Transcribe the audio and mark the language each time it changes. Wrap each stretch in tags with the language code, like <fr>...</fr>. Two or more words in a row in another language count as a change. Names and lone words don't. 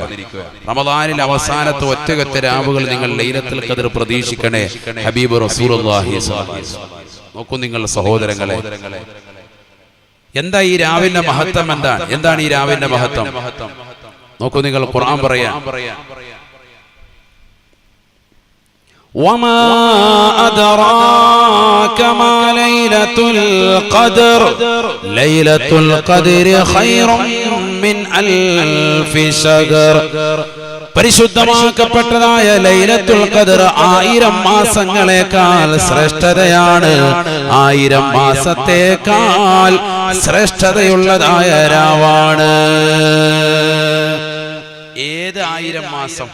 <ml>റമളാനിൽ അവസാനത്തെ ഒറ്റയൊറ്റ രാവുകൾ നിങ്ങൾ ലൈലത്തുൽ ഖദർ പ്രതീക്ഷിക്കണേ</ml> <ar>حبيب رسول الله صلى الله عليه وسلم.</ar> <ml>നോക്കൂ നിങ്ങൾ സഹോദരങ്ങളെ, എന്താ ഈ രാവിന്റെ മഹത്വം? എന്താണ് ഈ രാവിന്റെ മഹത്വം? നോക്കൂ നിങ്ങൾ, ഖുർആൻ പറയാ</ml> <ar>وما أدراك ما ليلة القدر ليلة القدر خير من ألف شهر.</ar> <ml>പരിശുദ്ധമാക്കപ്പെട്ടതായ ലൈലത്തുൽ ഖദർ 1000 മാസങ്ങളെക്കാൾ ശ്രേഷ്ഠതയാണ്. 1000 മാസത്തേക്കാൾ ശ്രേഷ്ഠതയുള്ളതായ രാവാണ്. ഏത് 1000 മാസം?</ml>